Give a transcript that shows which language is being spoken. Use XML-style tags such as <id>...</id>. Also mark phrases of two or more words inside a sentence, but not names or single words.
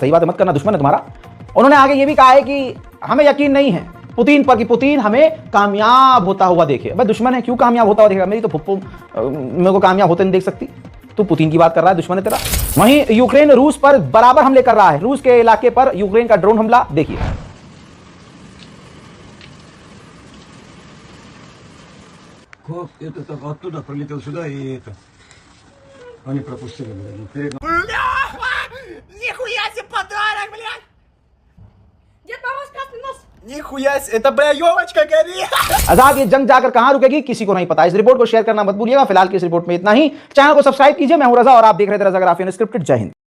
<hi>सही बात है, मत करना, दुश्मन है तुम्हारा। उन्होंने आगे ये भी कहा है कि हमें यकीन नहीं है पुतिन पर कि पुतिन हमें कामयाब होता हुआ देखे। भाई दुश्मन है, क्यों कामयाब होता हुआ देखेगा? मेरी तो फुप्पू मेरे को कामयाब होते नहीं देख सकती। तू पुतिन की बात कर रहा है, दुश्मन है तेरा। वहीं यूक्रेन रूस पर बराबर हमले कर रहा है। रूस के इलाके पर यूक्रेन का ड्रोन हमला देखिए।</hi> <ru>Это так оттуда пролетел сюда и это. Они пропустили, блядь. Нихуя себе подарок, блядь! Дед Мороз красный нос! Нихуя себе, это, бля, елочка горит!</ru> <hi>आजाद, ये जंग जाकर कहां रुकेगी किसी को नहीं पता। इस रिपोर्ट को शेयर करना मत भूलिएगा। फिलहाल की इस रिपोर्ट में इतना ही। चैनल को सब्सक्राइब कीजिए। मैं हूं रजा और आप देख रहे थे रजा ग्राफी अनस्क्रिप्टेड। जय हिंद।</hi>